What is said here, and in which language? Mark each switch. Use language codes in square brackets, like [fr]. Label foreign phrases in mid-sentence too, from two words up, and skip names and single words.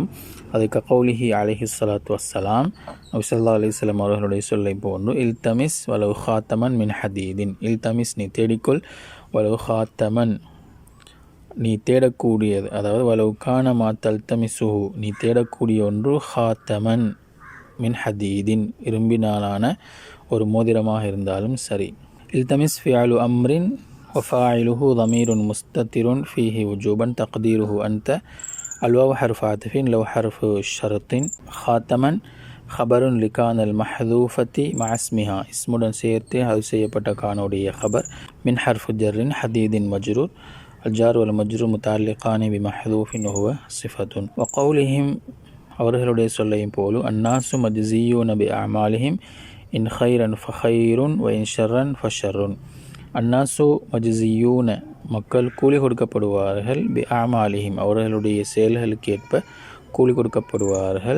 [ta] அது [ar] كقوله عليه الصلاة والسلام [ta] நபி [ar] صلى الله عليه وسلم [ta] அவர்களுடைய சொல்லை போன்று [ar] التمس ولو خاتما من حديد التمس [ta] நீ தேடிக்கொள் [ar] ولو خاتما [ta] நீ தேடக்கூடியது அதாவது [ar] ولو كان ما تلتمسه [ta] நீ தேடக்கூடிய ஒன்று [ar] خاتما من حديد [ta] இரும்பினாலான ஒரு மோதிரமாக இருந்தாலும் சரி. [ar] التمس فعل أمر وفاعله ضمير مستتر فيه وجوبا تقديره أنت. الواو حرف عطف لو حرف شرط. خاتما خبر لكان المحذوفة مع اسمها اسمுடன் [ta] சேர்த்து அது செய்யப்பட்ட கானுடைய [ar] خبر. من حرف جر حديد مجرور. الجار والمجرور متعلقان بمحذوف وهو صفة. وقولهم [ta] அவர்களுடைய சொல்லையும் போலும் [ar] الناس مجزيون بأعمالهم إن خيرا فخير وإن شرا فشر. الناس مجزيون [ta] மக்கள் கூலி கொடுக்கப்படுவார்கள் பிஅமாலிஹிம் அவர்களுடைய செயல்களுக்கு ஏற்ப கூலி கொடுக்கப்படுவார்கள்.